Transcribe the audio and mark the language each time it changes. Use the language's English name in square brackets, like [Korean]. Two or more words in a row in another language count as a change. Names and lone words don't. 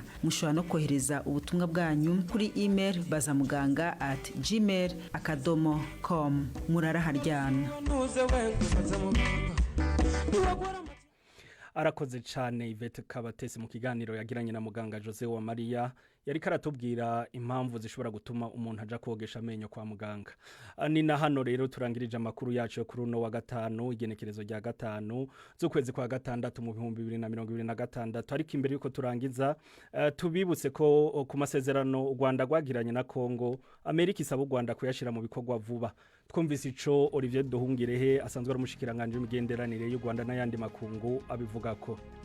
[Rundi] Mushobora no kohereza ubutumwa bwanyu kuri email bazamuganga@gmail.com. Murara haryana. Arakoze cyane Yvette Kabatesi mu kiganiro yagiranye na muganga Jose Uwamariya. yari karatubwira impamvu zishobora gutuma umuntu aja kogesha amenyo kwa muganga. Ni na hano rero turangirije amakuru yacu yo kuri uno wa gatanu igenekerezo rya gatanu z'ukwezi kwa gatandatu mu 2026 ariko imbere yuko turangiza tubibutse ko ku masezerano u Rwanda rwagiranye na Kongo Amerika isaba u Rwanda kuyashira mu bikorwa vuba. Twumvise ico Olivier Duhungirehe asanzwe ari umushikiranganje w'imigenderanire y'u Rwanda n'ayandi makungu abivuga ko